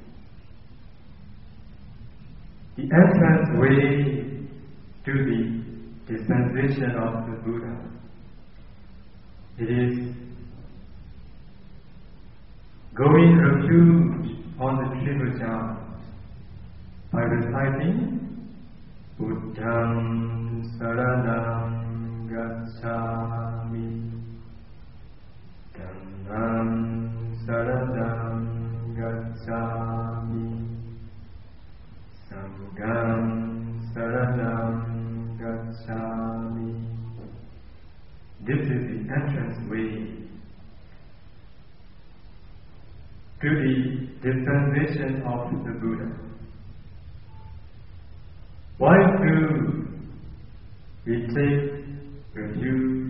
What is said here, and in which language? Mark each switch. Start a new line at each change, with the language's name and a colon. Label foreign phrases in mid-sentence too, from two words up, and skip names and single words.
English: The entrance way to the dispensation of the Buddha, it is going refuge on the triple jhana by reciting
Pali: Buddham Saranam Gacchami, Dhammam Saranam Gacchami, Sangham Saranam Gacchami.
English: This is the entrance way to the dispensation of the Buddha. Why do we take refuge?